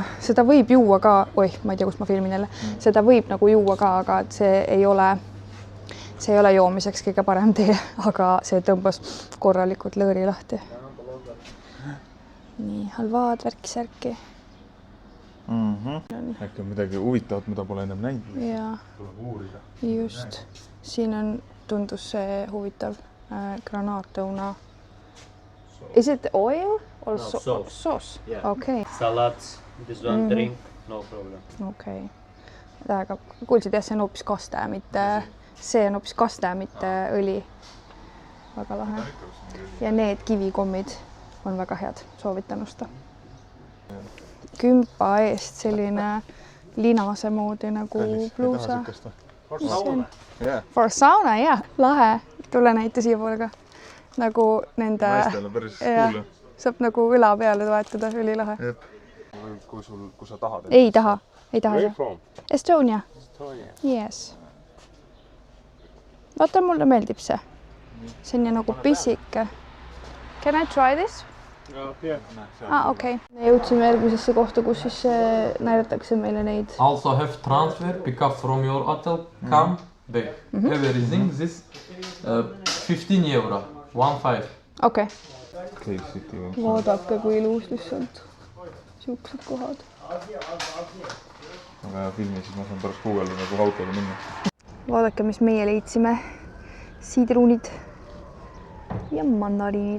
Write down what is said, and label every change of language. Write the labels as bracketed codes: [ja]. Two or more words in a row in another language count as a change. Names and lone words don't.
[et] Seda võib juua ka, ma ei tea, kust ma filmin jälle. Seda võib nagu juua ka, aga see ei ole joomiseks kõige parem tee, aga see tõmbas korralikult lõõri lahti. Nii, halvaad, värki-särki. Äkki on midagi huvitavat, mida pole ennem näinud. Jaa, just. Siin on tundus see huvitav granaatõuna. [en] Is it oil or sauce? Okay. Salad, this one drink, no problem. Okay. [et] Aga kuulsid, jah, see on hoopis kaste, mitte õli. Väga lahe. Ja need kivikommid on väga head, soovitan osta. Kümpa eest selline linase moodi nagu bluusa. [en] For sauna, [et] jah, lahe. Tule näita siia poole ka. Nagu nende... Naistele päris kuule. Saab nagu üla peale toetada, ülilahe. Kui sa tahad? Ei taha. [en] Where from? Estonia. Yes. [et] Vaata, mulle meeldib see. See on nagu pisike. [en] Can I try this? [et] Okei. Jõudsime järgmisesse kohta, kus siis näidatakse meile neid. [en] Also have transfer, pick up from your hotel, come back. Everything this 15 €, 1.5. [et] Okei. Vaadake, kui ilus lihtsalt. Siuksed kohad. Aga hea filmi, siis ma saan pärast Google'i nagu autoga minna. Vaadake, mis meie leidsime. Siidruunid ja mandariinid.